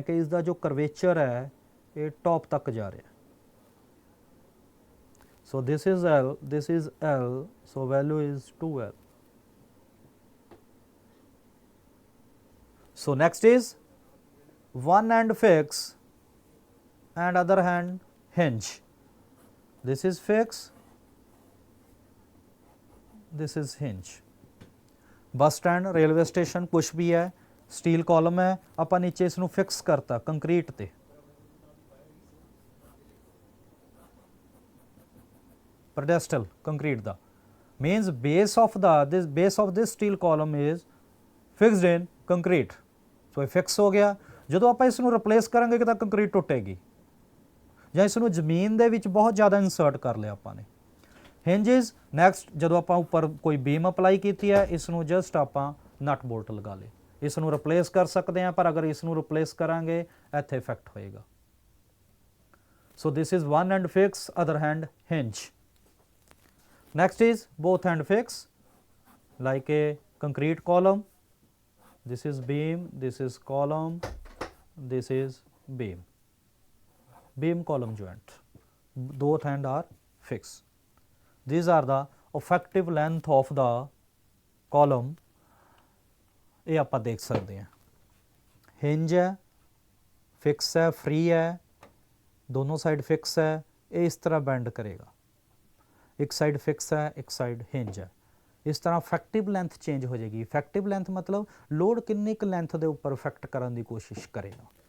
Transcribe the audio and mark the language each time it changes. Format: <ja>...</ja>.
<hi>कि इसका जो करवेचर है ये टॉप तक जा रहा है।</hi> <en>So this is L, so value is 2L। So next is one end fix and other hand hinge. This is fix, this is hinge।</en> <hi>Bus stand, railway station कुछ भी है, स्टील कॉलम है,</hi> <pa>ਆਪਾਂ ਨੀਚੇ ਇਸ ਨੂੰ ਫਿਕਸ ਕਰਤਾ concrete ਤੇ। Pedestal concrete ਦਾ</pa> <en>means base of this steel column is fixed in concrete।</en> <pa>ਸੋ ਇਹ ਫਿਕਸ ਹੋ ਗਿਆ। ਜਦੋਂ ਆਪਾਂ ਇਸ ਨੂੰ ਰਿਪਲੇਸ ਕਰਾਂਗੇ ਕਿ ਤਾਂ ਕੰਕਰੀਟ ਟੁੱਟੇਗੀ, ਜਾਂ ਇਸ ਨੂੰ ਜ਼ਮੀਨ ਦੇ ਵਿੱਚ ਬਹੁਤ ਜ਼ਿਆਦਾ ਇਨਸਰਟ ਕਰ ਲਿਆ ਆਪਾਂ ਨੇ। hinges ਨੈਕਸਟ, ਜਦੋਂ ਆਪਾਂ ਉੱਪਰ ਕੋਈ ਬੀਮ ਅਪਲਾਈ ਕੀਤੀ ਹੈ, ਇਸ ਨੂੰ ਜਸਟ ਆਪਾਂ ਨਟ ਬੋਲਟ ਲਗਾ ਲਏ। ਇਸ ਨੂੰ ਰਿਪਲੇਸ ਕਰ ਸਕਦੇ ਹਾਂ, ਪਰ ਅਗਰ ਇਸ ਨੂੰ ਰਿਪਲੇਸ ਕਰਾਂਗੇ ਇੱਥੇ ਇਫੈਕਟ ਹੋਏਗਾ।</pa> <en>So this is one end fix, other hand hinge। next is both end fix, like a concrete column। this is beam, this is column, this is beam, beam column joint, both end are fixed। these are the effective length of the column।</en> <pa>ਇਹ ਆਪਾਂ ਦੇਖ ਸਕਦੇ ਹਾਂ। hinge ਹੈ, fix ਹੈ, free ਹੈ, ਦੋਨੋਂ side fix ਹੈ। ਇਹ ਇਸ ਤਰ੍ਹਾਂ ਬੈਂਡ ਕਰੇਗਾ, ਇੱਕ ਸਾਈਡ ਫਿਕਸ ਹੈ, ਇੱਕ ਸਾਈਡ hinge ਹੈ। ਇਸ ਤਰ੍ਹਾਂ ਇਫੈਕਟਿਵ ਲੈਂਥ ਚੇਂਜ ਹੋ ਜਾਏਗੀ। ਇਫੈਕਟਿਵ ਲੈਂਥ ਮਤਲਬ ਲੋਡ ਕਿੰਨੀ ਕੁ ਲੈਂਥ ਦੇ ਉੱਪਰ ਇਫੈਕਟ ਕਰਨ ਦੀ ਕੋਸ਼ਿਸ਼ ਕਰੇਗਾ।</pa>